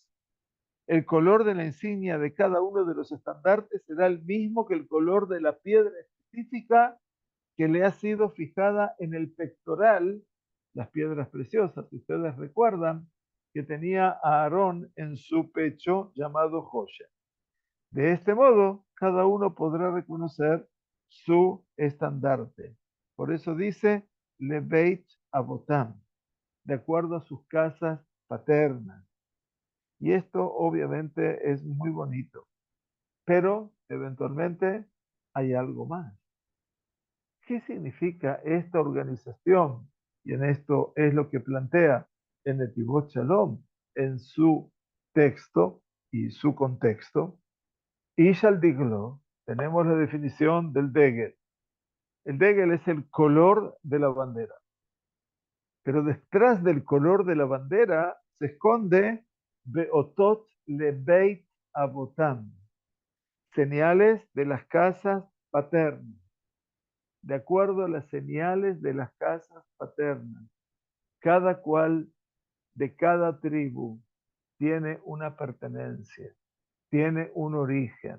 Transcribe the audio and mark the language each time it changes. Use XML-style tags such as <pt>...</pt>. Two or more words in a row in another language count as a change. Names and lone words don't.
<es>El color de la insignia de cada uno de los estandartes será el mismo que el color de la piedra específica que le ha sido fijada en el pectoral, las piedras preciosas. Si ustedes recuerdan que tenía a Aarón en su pecho llamado Joya. De este modo, cada uno podrá reconocer su estandarte. Por eso dice,</es> <he>לבית אבותם,</he> <es>de acuerdo a sus casas paternas. Y esto obviamente es muy bonito, pero eventualmente hay algo más. ¿Qué significa esta organización? Y en esto es lo que plantea en Netivot Shalom, en su texto y su contexto.</es> <he>איש על דגלו,</he> <es>tenemos la definición del degel. El degel es el color de la bandera. Pero detrás del color de la bandera se esconde</es> <he>באותות לבית אבותם,</he> <es>señales de las casas paternas, de acuerdo a las señales de las casas paternas. Cada cual de cada tribu tiene una pertenencia, tiene un origen.</es>